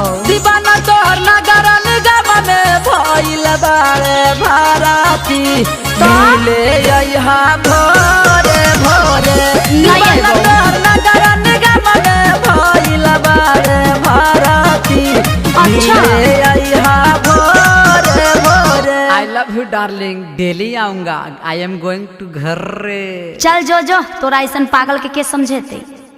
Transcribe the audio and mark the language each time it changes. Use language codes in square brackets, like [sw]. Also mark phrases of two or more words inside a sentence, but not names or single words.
[bho] दीवाना तोहर नगर निगम में भइल बारे भारती मिले यहाँ भोरे भोरे दीवाना तोहर नगर निगम में भइल बारे भारती मिले यहाँ भोरे भोरे। [en] I love you darling, डेली आऊंगा। I am going to घर। [bho] चल जो तोरा ऐसा पागल के समझेते।